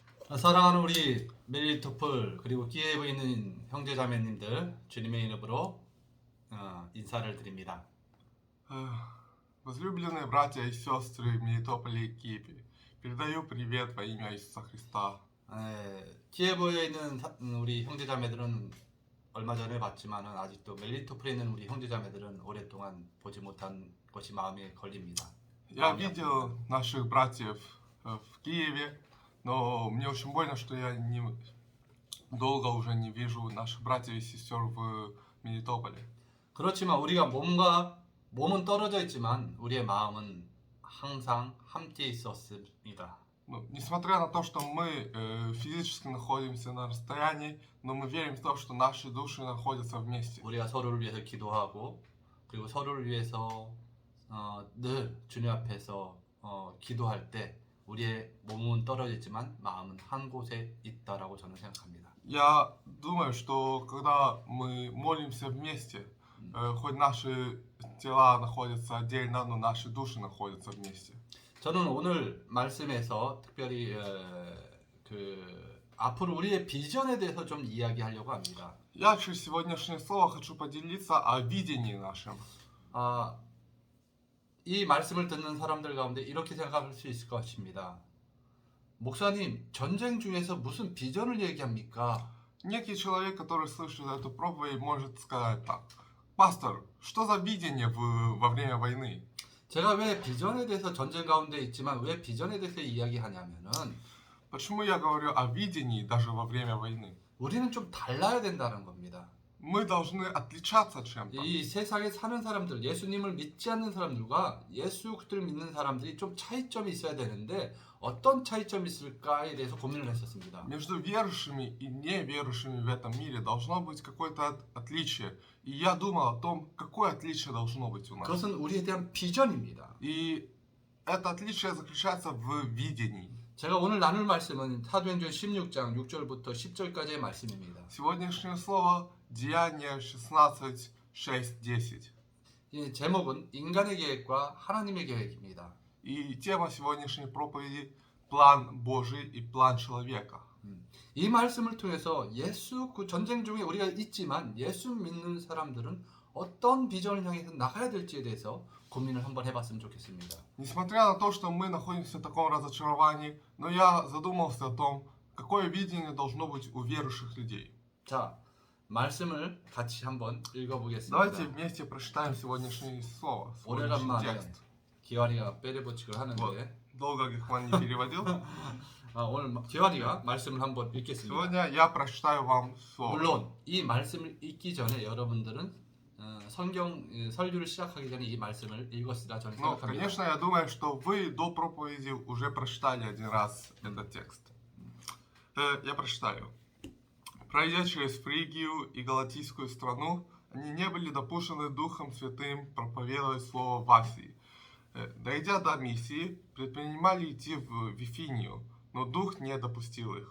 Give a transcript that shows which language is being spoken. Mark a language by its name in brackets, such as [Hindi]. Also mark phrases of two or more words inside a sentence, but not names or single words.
[Korean] 사랑하는 우리 멜리토플 그리고 키예브에 있는 형제자매님들 주님의 이름으로 인사를 드립니다. [Russian] Возлюбленные братья и сестры в Мелитополе и Киеве, передаю привет во имя Иисуса Христа. [Korean] 키예브에 있는 우리 형제자매들은 얼마 전에 봤지만은 아직도 멜리토플에 있는 우리 형제자매들은 오랫동안 보지 못한 것이 마음에 걸립니다. [Russian] Я видел наших братьев в Киеве, но мне очень больно, что я долго уже не вижу наших братьев и сестер в Мелитополе. [Korean] 그렇지만 우리가 몸은 떨어져 있지만 우리의 마음은 항상 함께 있었습니다. [Russian] Несмотря на то, что мы физически находимся на расстоянии, но мы верим в то, что наши души находятся вместе. [Korean] 우리가 서로를 위해서 기도하고 그리고 서로를 위해서 늘 주님 앞에서 기도할 때 우리의 몸은 떨어지지만 마음은 한 곳에 있다라고 저는 생각합니다. [Russian] Я думаю, что когда мы молимся вместе, хоть наши тела находятся отдельно, но наши души находятся вместе. [Korean] 저는 오늘 말씀에서 특별히 앞으로 우리의 비전에 대해서 좀 이야기하려고 합니다. [Russian] Я через сегодняшнее слово хочу поделиться о видении нашем. [Korean] 이 말씀을 듣는 사람들 가운데 이렇게 생각할 수 있을 것입니다. 목사님, 전쟁 중에서 무슨 비전을 얘기합니까? [Russian] Некий человек, который слышит эту проповедь, может сказать так: «Пастор, что за видение во время войны?» [Korean] 제가 왜 비전에 대해서 전쟁 가운데 있지만 왜 비전에 대해서 이야기하냐면은 [Russian] Почему я говорю о видении даже во время войны? [Korean] 우리는 좀 달라야 된다는 겁니다. [Russian] Мы должны отличаться чем-то. [Korean] 이 세상에 사는 사람들, 예수님을 믿지 않는 사람들과 예수 그리스도를 믿는 사람들이 좀 차이점이 있어야 되는데 어떤 차이점이 있을까에 대해서 고민을 했었습니다. [Russian] Между верующими и неверующими в этом мире должно быть какое-то отличие. И я думал о том, какое отличие должно быть у нас. [Korean] 그것은 우리에 대한 비전입니다. [Russian] И это отличие заключается в видении. [Korean] 제가 오늘 나눌 말씀은 사도행전 16장 6절부터 10절까지의 말씀입니다. [Russian] Сегодняшнее слово Деяния 16, 6, 10. [Korean] 이 제목은 인간의 계획과 하나님의 계획입니다. [Russian] И тема сегодняшней проповеди – план Божий и план человека. [Korean] 이 말씀을 통해서 그 전쟁 중에 우리가 있지만 예수 믿는 사람들은 어떤 비전을 향해서 나가야 될지에 대해서 고민을 한번 해봤으면 좋겠습니다. [Russian] Несмотря на то, что мы находимся в таком разочаровании, но я задумался о том, какое видение должно быть у верующих людей. [Korean] 자, 말씀을 같이 한번 읽어보겠습니다. [Russian] Давайте вместе прочитаем сегодняшнее слово, сегодняшний [Korean] 오래간만에 [Russian] текст. [Korean] 기환이가 빼레보칙을 하는데 [Russian] Вот. Долго Гихван не переводил. [Korean] 오늘 기환이가 말씀을 한번 읽겠습니다. [Russian] Сегодня я прочитаю вам слово. [Korean] 물론 이 말씀을 읽기 전에 여러분들은 성경 설교를 시작하기 전에 이 말씀을 읽었으라 저는 [Russian] Но, [Korean] 생각합니다. [Russian] конечно, я думаю, что вы до проповеди уже прочитали один раз этот текст. Я прочитаю. Пройдя через Фригию и Галатийскую страну, они не были допущены Духом Святым проповедовать слово в Асии. Дойдя до Миссии, предпринимали идти в Вифинию, но Дух не допустил их.